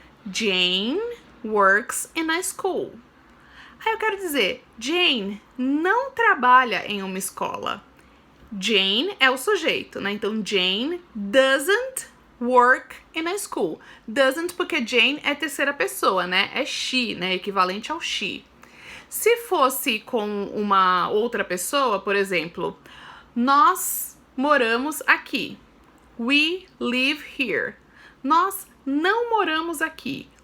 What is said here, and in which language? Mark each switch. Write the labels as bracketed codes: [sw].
[en] Jane works in a school. [pt] Aí eu quero dizer, Jane não trabalha em uma escola. Jane é o sujeito, né? [en] Então, Jane doesn't work in a school. [pt] Doesn't porque Jane é terceira pessoa, né? É she, né? Equivalente ao she. Se fosse com uma outra pessoa, por exemplo, nós moramos aqui. [en] We live here. [pt] Nós não moramos aqui.